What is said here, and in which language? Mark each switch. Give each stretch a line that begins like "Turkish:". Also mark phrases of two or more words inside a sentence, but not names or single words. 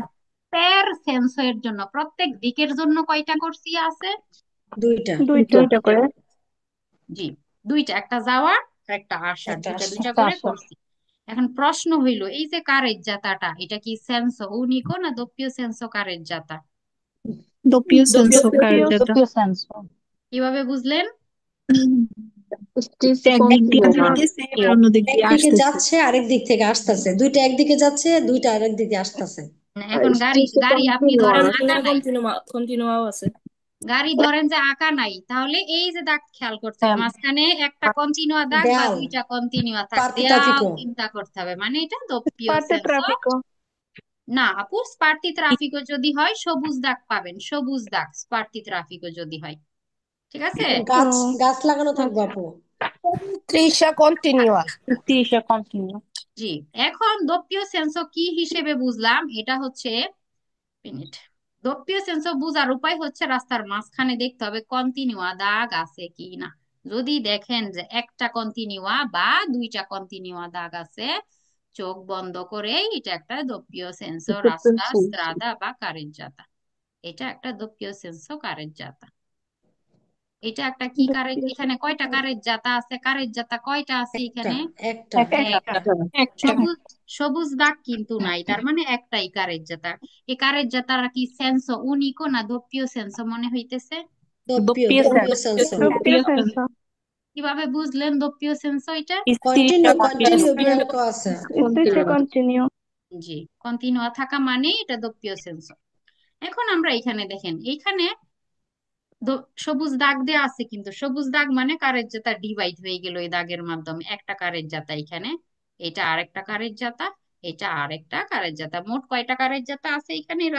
Italian: per senso
Bangla: জন্য প্রত্যেক দিকের জন্য কয়টা করসিয়া আছে? দুইটা। দুইটা করে। জি, দুইটা, একটা যাওয়ার আর একটা আসার, একটা দুইটা আসা। দুইটা করে করছি। এখন প্রশ্ন হইলো, এই যে কারের জাতাটা, এটা কি
Italian: senso unico
Bangla: না
Italian: doppio senso carreggiata? doppio senso carreggiata. doppio senso.
Bangla: কিভাবে বুঝলেন? একদিক দিয়ে যাইতেছে আর অন্যদিক দিয়ে একদিকে আসতেছে। যাচ্ছে আরেক দিক থেকে আসতেছে, দুইটা একদিকে যাচ্ছে দুইটা আরেক দিকে আসতেছে। এখন গাড়ি গাড়ি আপনি ধরেন আঁকা নাই, কন্টিনিউ আছে। গাড়ি ধরেন যে আঁকা নাই, তাহলে এই যে দাগ খেয়াল করতে হবে, মাঝখানে একটা কন্টিনিউয়া দাগ বা দেয়াল। দুইটা কন্টিনিউয়া থাক,
Italian: পার্থ
Bangla: দেয়াল
Italian: ট্রাফিকও।
Bangla: চিন্তা করতে হবে, মানে এটা দোপ্পিও
Italian: Parte সেন্সো। traffico.
Bangla: না আপু,
Italian: sparti traffico
Bangla: যদি হয় সবুজ দাগ পাবেন, সবুজ দাগ
Italian: sparti traffico
Bangla: যদি হয়, ঠিক আছে? গাছ গাছ লাগানো থাকবো আপু।
Italian: Striscia continua. Striscia continua.
Bangla: জি। এখন
Italian: doppio senso
Bangla: কি হিসেবে বুঝলাম, এটা হচ্ছে মিনিট,
Italian: doppio senso
Bangla: বুঝার উপায় হচ্ছে রাস্তার মাঝখানে দেখতে হবে কন্টিনিউয়া দাগ আছে কি না। যদি দেখেন যে একটা কন্টিনিউয়া বা দুইটা কন্টিনিউয়া দাগ আছে, চোখ বন্ধ করে এটা একটা
Italian: doppio senso Doppio
Bangla: রাস্তা,
Italian: senso.
Bangla: স্ত্রাদা বা কারেজ্জাতা। এটা একটা
Italian: doppio senso carreggiata.
Bangla: এটা একটা কি কারেজ,
Italian: Doppio
Bangla: এখানে কয়টা কারেজ্জাতা আছে? কারেজ্জাতা কয়টা আছে একটা। এখানে? একটা। একটা। একটা। সবুজ সবুজ দাগ কিন্তু নাই, তার মানে একটাই কারেজ্জাতা। এই কারেজ্জাতারা কি
Italian: senso unico
Bangla: না
Italian: doppio senso
Bangla: মনে হইতেছে?
Italian: দোপ্পিও Doppio দোপ্পিও senso. সেন্সো। Doppio senso.
Bangla: কিভাবে বুঝলেন
Italian: doppio senso
Bangla: এটা?
Italian: কন্টিনিউ Striscia কন্টিনিউ continua.
Bangla: বিয়ানকো আছে।
Italian: Striscia continua.
Bangla: জি, কন্টিনিউয়া থাকা মানে এটা
Italian: doppio senso.
Bangla: এখন আমরা এখানে দেখেন, এইখানে সবুজ দাগ দেওয়া আছে, কিন্তু সবুজ দাগ মানে কারের জাতা ডিভাইড হয়ে গেল এই দাগের মাধ্যমে, একটা কারের জাতা এখানে, এটা আরেকটা কারের জাতা, এটা আরেকটা কারের জাতা, মোট কয়টা কারের জাতা আছে এখানে এই